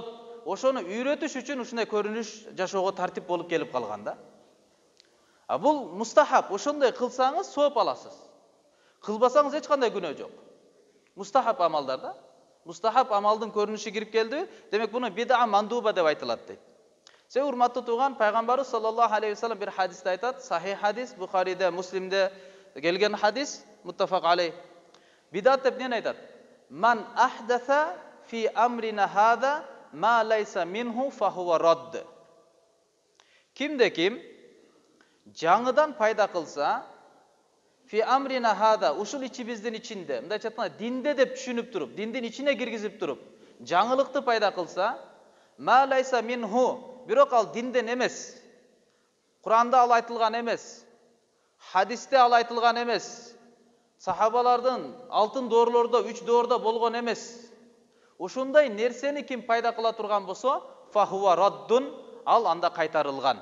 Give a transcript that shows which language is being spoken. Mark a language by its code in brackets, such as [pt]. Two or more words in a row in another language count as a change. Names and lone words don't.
[ky] Ошону үйрөтүш үчүн ушундай көрүнүш жашоого тартип болуп келип калган да. Бул мустахаб. Ошондой кылсаңыз сооп аласыз. Кылбасаңыз эч кандай күнөө жок. Мустахаб амалдар да. Мустахаб амалдын көрүнүшү кирип келди. Демек буну [ar] بدعة مندوبة [ky] деп айтылат дейт. Се урматтуу тууган, пайгамбарыбыз [ar] صلى الله عليه وسلم [ky] бир хадисте айтат, сахих хадис, Бухариде, Муслимде келген хадис, [ar] متفق عليه. [ky] Бидат деп эмне айтат? [ar] من أحدث في أمرنا هذا ما ليس منه فهو رد. [ky] Кимде ким жаңыдан пайда кылса, [ar] في أمرنا هذا, [ky] ушул ичибиздин ичинде, мындай айтканда динде деп түшүнүп туруп, диндин ичине киргизип туруп, жаңылыкты пайда кылса, [ar] ما ليس منه, [ky] бирок ал динден эмес. Куранда ал айтылган эмес. Хадисте ал айтылган эмес. Сахабалардын алтын доорлордо, 3 доордо болгон эмес. Ушундай нерсени ким пайда кыла турган болсо, [ar] فهو رد, [ky] ал анда кайтарылган.